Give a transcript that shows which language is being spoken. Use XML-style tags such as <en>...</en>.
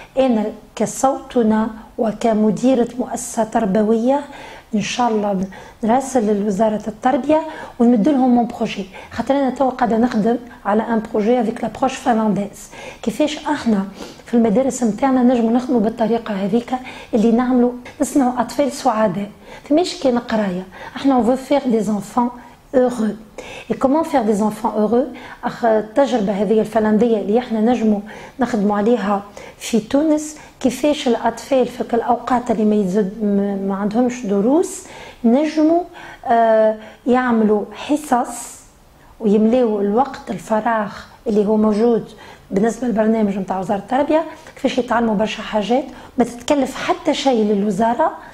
<ar>انا كصوتنا وكمديره مؤسسه تربويه ان شاء الله نراسل لوزاره التربيه ونمد لهم مون بروجي، خاطر انا توا قاعده نخدم على ان بروجي افيك لابروش فنلانديز كيفاش احنا في المدارس نتاعنا نجموا نخدموا بالطريقه هذيك اللي نعملوا نصنعوا اطفال سعداء. فماش كان قرايه، احنا</ar> <fr>on veut faire des enfants heureux. Et comment faire des enfants heureux؟</fr> <ar>التجربه هذه الفنلنديه اللي احنا نجموا نخدموا عليها في تونس، كيفاش الاطفال في الاوقات اللي ما عندهمش دروس نجموا يعملوا حصص ويملوا الوقت الفراغ اللي هو موجود بالنسبه للبرنامج نتاع وزاره التربيه، كيفاش يتعلموا برشا حاجات ما تتكلف حتى شيء للوزاره.</ar>